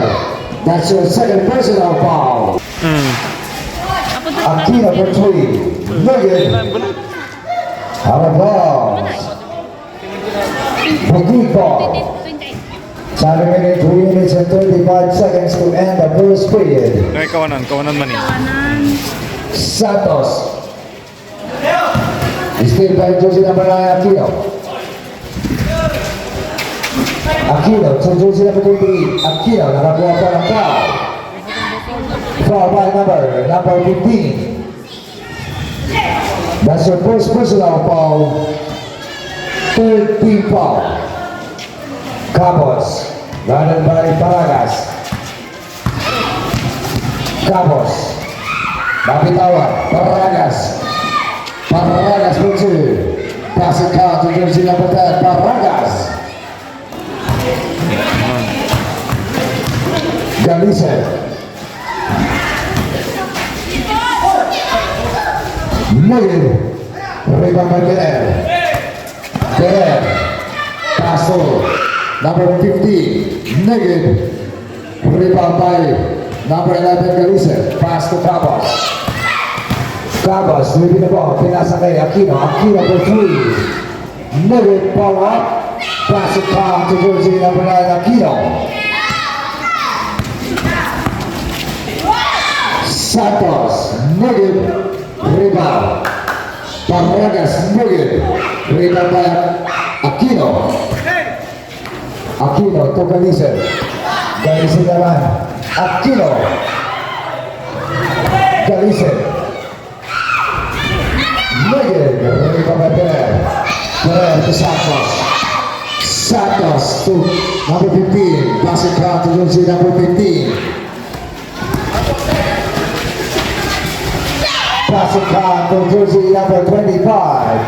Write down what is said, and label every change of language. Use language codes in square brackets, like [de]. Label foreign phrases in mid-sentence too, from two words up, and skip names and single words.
[en] That's your second personal foul. Aquino for 3. Negative. Out of bounds. A good ball. 7 minutes, 3 minutes and 35 seconds to end the first period. [tl] Ay, kawanan man eh. [en] Santos. Still by jersey number 9, Aquino. Aquino, to jersey number 28. [tl] Aquino, nakakuha pa ng foul. [en] Foul by number 15. That's your first personal foul. Third team foul. Cabos, running by Paragas. Cabos. Napitawan. Paragas. Paragas for two. Pass it out to jersey number 10. Paragas. Galise. Negative. Rebound by Pereira. Pereira. Pass over. Number 15. Negative. Rebound by number 11 Galise. Pass to Cabos. Cabos leaving the ball. [tl] Pinasa kay Aquino. [en] Aquino for three. Negative follow up. Pass it down to jersey number 9 Aquino. Santos. Negative. Rebound. Paragas. Negative. Rebound by Aquino. Aquino to Galise. Galise naman. Aquino. Galise. Negative. Rebound by Pereira. Pereira to Santos. Santos to number 15. Pass it down to jersey number 15. Pass it down to jersey number 25.